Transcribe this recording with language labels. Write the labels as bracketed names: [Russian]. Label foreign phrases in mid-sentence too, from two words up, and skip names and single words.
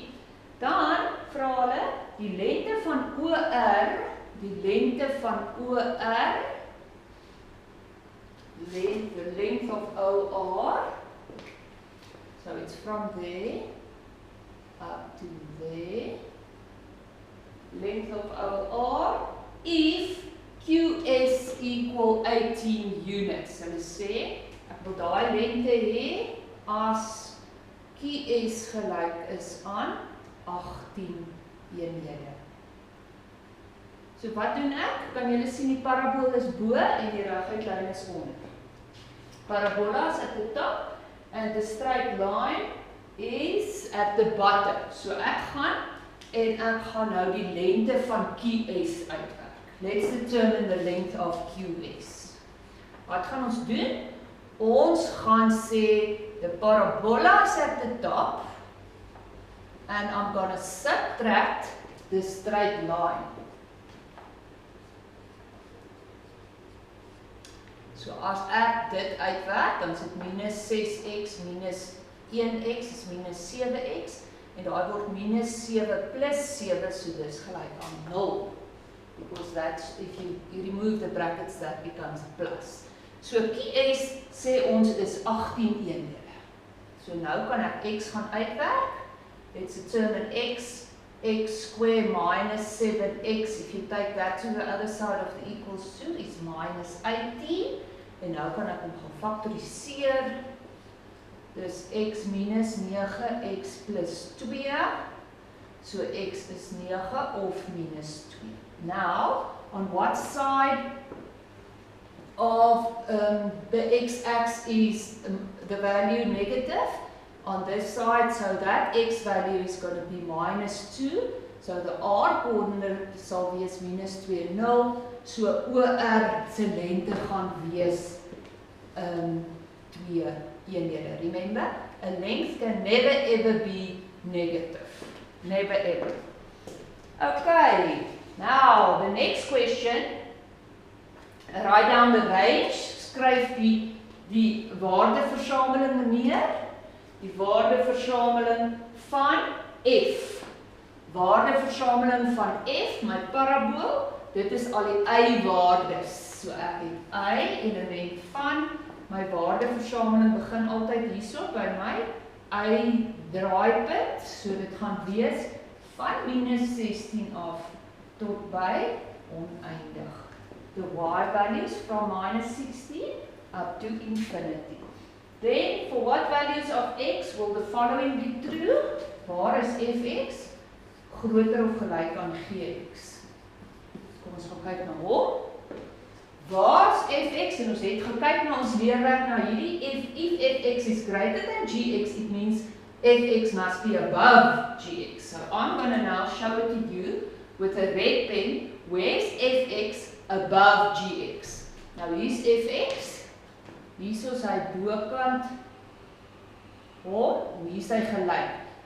[Afrikaans] Dan vra hulle die lengte van OR, [English] the length of OR. So it's from there up to there. Length of OR if QS equal 18 units. So let's say [Afrikaans] ek wil daai lengte hê as QS gelyk is aan 18 eenhede. So wat doen ek? Kan julle sien die parabool is bo en die reguit lyn is onder. [English] Parabola is at the top and the straight line is at the bottom. [Afrikaans] So ek gaan nou die lengte van QS uitwerk. [English] Let's determine the length of QS. [Afrikaans] Wat gaan ons doen? Ons gaan sê [English] the parabola is at the top and I'm going to subtract the straight line. [Afrikaans] So as ek dit uitwerk, dan is dit minus 6x minus 1x is minus 7x en daai word minus 7 plus 7, so dis gelyk aan 0. [English] Because that's, if you remove the brackets, that becomes plus. [Afrikaans] So QS sê ons is 18 eenhede. So nou kan ek x gaan uitwerk. [English] Let's determine x square minus 7x. If you take that to the other side of the equals to, is minus 18. [Afrikaans] En nou kan ek hom gaan factoriseer. Dus x minus 9x plus 2. So x is 9 of minus 2. [English] Now, on what side of the x-axis is the value negative? On this side, so that x value is going to be minus 2. So the r coördinate [Afrikaans] sal wees [English] minus 2, 0. [Afrikaans] So OR se lengte gaan wees 2 eenhede. [English] Remember, a length can never ever be negative. Never ever. Okay, now the next question. Write down the range. [Afrikaans] Skryf die waardeversameling neer. Die waardeversameling van F. Waardeversameling van F, my parabool, dit is al die y-waardes. So ek het y element van, my waardeversameling begin altyd hierso by my y-draaipunt, so dit gaan wees van minus 16 af tot by oneindig. [English] The y values from minus 16 up to infinity. Then, for what values of x will the following be true? [Afrikaans] Waar is fx? Groter of gelyk aan gx? Kom ons gaan kyk na hom. Waar is fx? En ons het gekyk na ons leerwerk na hierdie. [English] If fx is greater than gx, it means fx must be above gx. So I'm going to now show it to you with a red pen. Where's fx above gx? [Afrikaans] Nou hier's fx. Hier is hy bokant hom, en hier is hy gelyk.